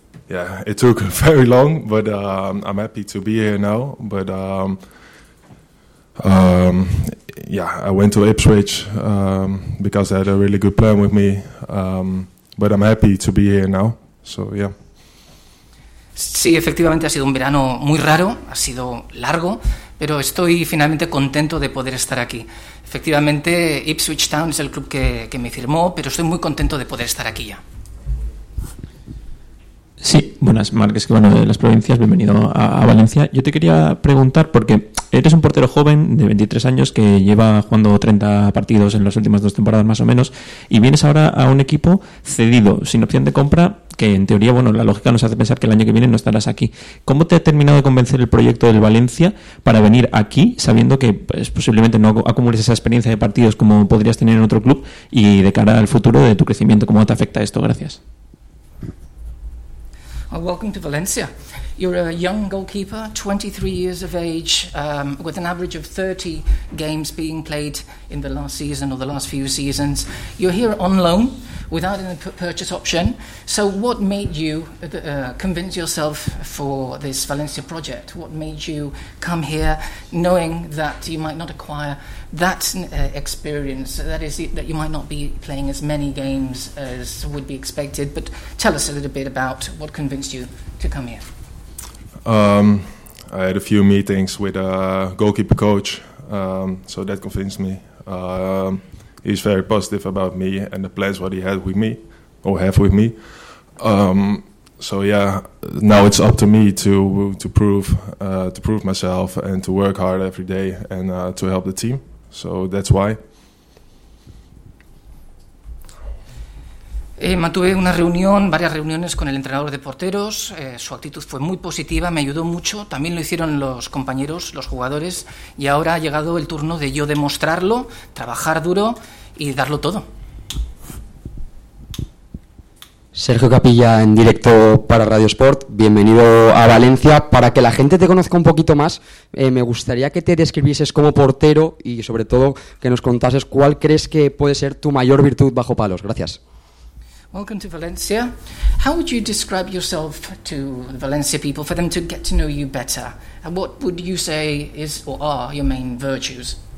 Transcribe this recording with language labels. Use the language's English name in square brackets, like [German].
[English] Yeah, it took very long, but I'm happy to be here now. But yeah, I went to Ipswich because they had a really good plan with me. But I'm happy to be here now. So yeah. [Spanish] Sí, efectivamente ha sido un verano muy raro, ha sido largo, pero estoy finalmente contento de poder estar aquí. Efectivamente, Ipswich Town es el club que me firmó, pero estoy muy contento de poder estar aquí ya. Sí, buenas, Marc Escribano de las Provincias, bienvenido a Valencia. Yo te quería preguntar, porque eres un portero joven de 23 años que lleva jugando 30 partidos en las últimas dos temporadas más o menos, y vienes ahora a un equipo cedido, sin opción de compra, que en teoría, bueno, la lógica nos hace pensar que el año que viene no estarás aquí. ¿Cómo te ha terminado de convencer el proyecto del Valencia para venir aquí, sabiendo que pues, posiblemente no acumules esa experiencia de partidos como podrías tener en otro club, y de cara al futuro de tu crecimiento, cómo te afecta esto? Gracias. [English] Welcome to Valencia. You're a young goalkeeper, 23 years of age, with an average of 30 games being played in the last season or the last few seasons. You're here on loan without any purchase option. So what made you convince yourself for this Valencia project? What made you come here knowing that you might not acquire that experience, that is, that you might not be playing as many games as would be expected? But tell us a little bit about what convinced you to come here. I had a few meetings with a goalkeeper coach, so that convinced me. He's very positive about me and the plans what he had with me, or have with me. So yeah, now it's up to me to prove myself and to work hard every day and to help the team. So that's why. [Spanish] Mantuve una reunión, varias reuniones con el entrenador de porteros. Su actitud fue muy positiva, me ayudó mucho. También lo hicieron los compañeros, los jugadores. Y ahora ha llegado el turno de yo demostrarlo, trabajar duro y darlo todo. Sergio Capilla en directo para Radio Sport. Bienvenido a Valencia. Para que la gente te conozca un poquito más, me gustaría que te describieses como portero y sobre todo que nos contases cuál crees que puede ser tu mayor virtud bajo palos. Gracias. [English] Welcome to Valencia. How would you describe yourself to the Valencia people for them to get to know you better? And what would you say is or are your main virtues?